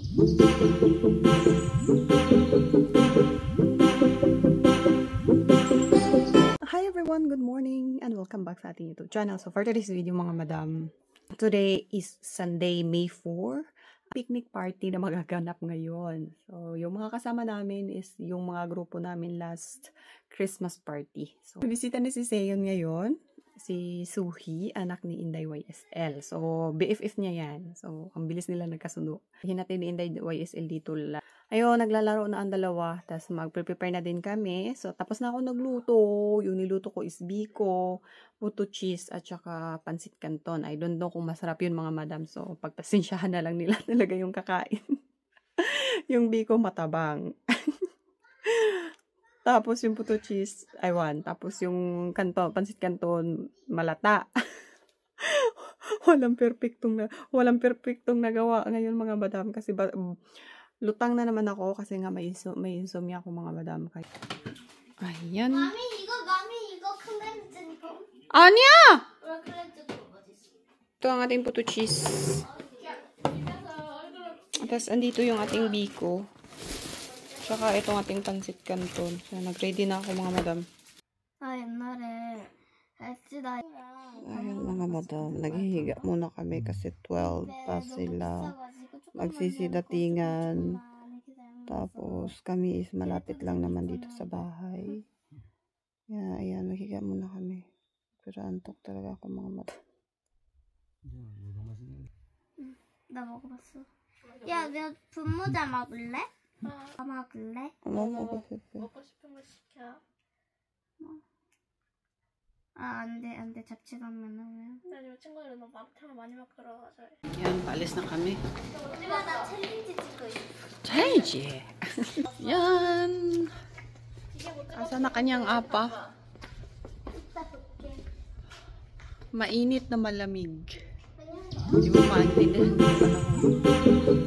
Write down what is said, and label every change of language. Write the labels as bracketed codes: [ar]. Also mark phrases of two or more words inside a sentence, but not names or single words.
[en] Hi everyone, good morning and welcome back [tl] sa ating [en] YouTube channel. So for today's video [tl] mga madam, [en] today is Sunday, May 4. Picnic party [tl] na magaganap ngayon. So yung mga kasama namin is yung mga grupo namin [en] last Christmas party. [tl] So bisita ni si Seyon ngayon, si Suhi, anak ni Inday YSL. So BFF niya yan. So ang bilis nila nagkasundo. Hinatid ni Inday YSL dito lang. Ayun, naglalaro na ang dalawa. Tapos mag-prepare na din kami. So, tapos na ako nagluto. Yung niluto ko is biko, puto cheese, at saka pansit canton. [en] I don't know [tl] kung masarap yun mga madam. So, pagpasensyahan na lang nila talaga yung kakain. Yung biko matabang. Tapos yung puto cheese, aywan. Tapos yung canton, pansit canton, malata. walang perfectong nagawa ngayon mga madam. Kasi lutang na naman ako kasi nga may insomnia ako mga madam. Ayan. Mami, [ko] 이거 클렌징 거. 아니야! 왜 클렌징 거 어딨어? [tl] Ito ang ating puto cheese. Tapos andito yung ating biko. Tsaka itong ating pansit canton. So, nag-ready na ako mga madam. [ko] 옛날에 엑스다. [tl] Ayan mga madam. Naghihiga muna kami kasi 12 pa sila. Magsisidatingan. Tapos kami is malapit lang naman dito sa bahay. Ayan, maghiga muna kami. Pero antok talaga ako mga mata. [ko] 나 먹어봤어. 야, 내가 분모자 먹을래? 먹을래? 먹고 싶어. 먹고 싶은 거 시켜. 아, 안 돼. 잡채당면 하면. 나 지금 친구들은 너무 막탕을 많이 먹으러서. [tl] Yan, paalis na kami. [ko] 우리가 나 챌린지 찍고 있어. [tl] Challenge! Yan! Asa na kanyang apa? Mainit na malamig. Hindi mo maintindihan yung panahon.